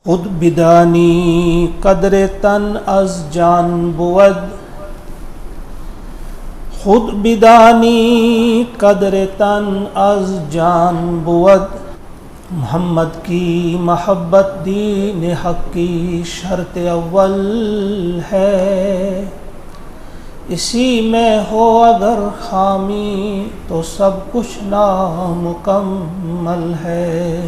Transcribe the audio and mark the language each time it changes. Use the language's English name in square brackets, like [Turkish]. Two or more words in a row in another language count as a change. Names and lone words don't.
[Persian] خود بدانی قدر تن از جان بود، خود بدانی قدر تن از جان بود، [Urdu] محمد کی محبت دین حق کی شرط اول ہے، اسی میں ہو اگر خامی تو سب کچھ نامکمل ہے۔